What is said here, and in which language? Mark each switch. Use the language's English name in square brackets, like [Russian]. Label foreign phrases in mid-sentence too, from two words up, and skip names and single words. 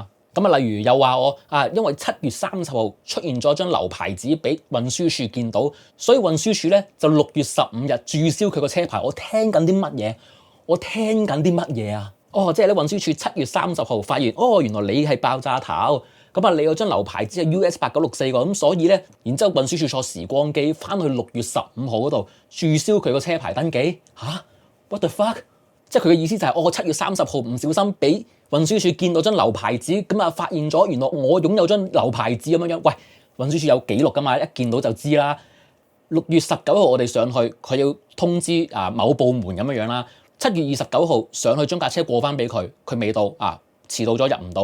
[Cantonese] 咁啊，例如又話我啊，因為7月30號出現咗張流牌紙俾運輸署見到，所以運輸署咧就6月15日註銷佢個車牌。我聽緊啲乜嘢？我聽緊啲乜嘢啊？哦，即係咧運輸署7月30號發現，哦，原來你係爆炸頭，咁啊你有張流牌紙係 US8964個，咁所以咧，然之後運輸署坐時光機翻去6月15號嗰度註銷佢個車牌登記嚇 ？ [English] What the fuck？ [Cantonese] 即係佢嘅意思就係，我7月30號唔小心俾運輸署見到張流牌紙，咁啊發現咗原來我擁有張流牌紙咁樣樣。喂，運輸署有記錄噶嘛？一見到就知啦。6月19號我哋上去，佢要通知某部門咁樣樣啦。7月29號上去將架車過翻俾佢，佢未到啊，遲到咗入唔到。